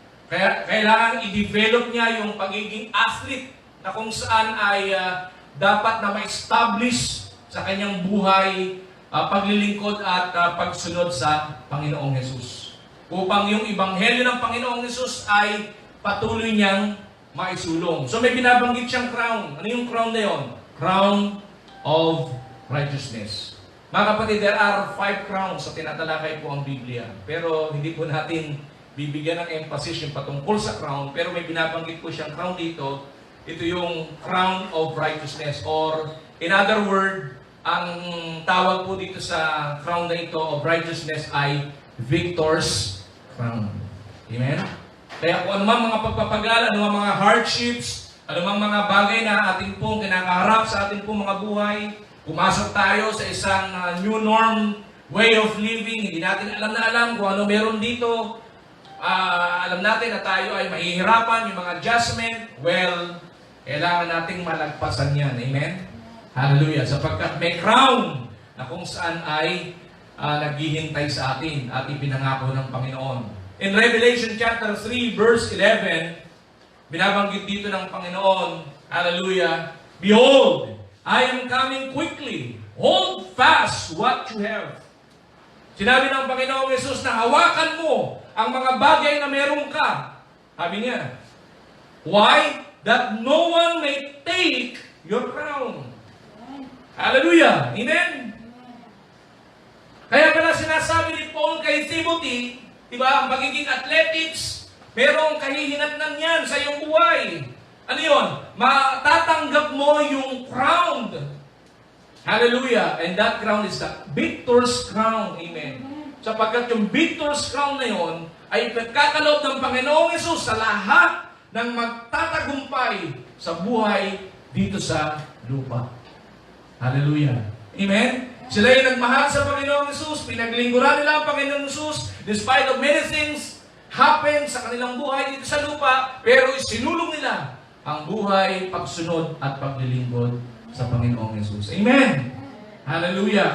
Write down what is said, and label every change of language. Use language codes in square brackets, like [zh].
[tl] Kaya kailangan i-develop niya yung pagiging athlete na kung saan ay dapat na ma-establish sa kanyang buhay paglilingkod at pagsunod sa Panginoong Hesus. Upang yung Ebanghelyo ng Panginoong Hesus ay patuloy niyang maisulong. So may binabanggit siyang crown. Ano yung crown na yun? [en] Crown of righteousness. [tl] Mga kapatid, [en] there are 5 crowns [tl] sa tinatalakay po ang Biblia. Pero hindi po natin bibigyan ng emphasis yung patungkol sa crown. Pero may binabanggit po siyang crown dito. Ito yung crown of righteousness. Or in other word, ang tawag po dito sa crown na ito of righteousness ay victor's crown. Amen? Kaya kung anumang mga pagpapagal, anumang mga hardships, anumang mga bagay na ating pong kinakaharap sa ating pong mga buhay, pumasok tayo sa isang new norm, way of living, hindi natin alam na alam kung ano meron dito. Alam natin na tayo ay mahihirapan, yung mga adjustment, well, kailangan nating malagpasan yan. Amen? Hallelujah. Sapagkat may crown na kung saan ay naghihintay sa atin at ipinangako ng Panginoon. [en] In Revelation chapter 3, verse 11, [tl] binabanggit dito ng Panginoon, [en] hallelujah, Behold, I am coming quickly. Hold fast what you have, [tl] Sinabi ng Panginoong Yesus na hawakan mo ang mga bagay na meron ka. Sabi niya, why? [en] That no one may take your crown. [tl] Hallelujah! Amen? Kaya pala sinasabi ni Paul kay Timothy, diba, ang pagiging athletics, merong kahihinatnan yan sa iyong buhay. Ano yun? Matatanggap mo yung crown. Hallelujah! [en] And that crown is the victor's crown. Amen. [tl] Sapagkat yung victor's crown na yun ay pagkakaloob ng Panginoong Yesus sa lahat ng magtatagumpay sa buhay dito sa lupa. Hallelujah! Amen? Sila yung nagmahal sa Panginoong Yesus, pinaglingkuran nila ang Panginoong Yesus, [en] despite of many things happen [tl] sa kanilang buhay dito sa lupa, pero isinulong nila ang buhay, pagsunod at paglilingkod sa Panginoong Yesus. Amen! Hallelujah!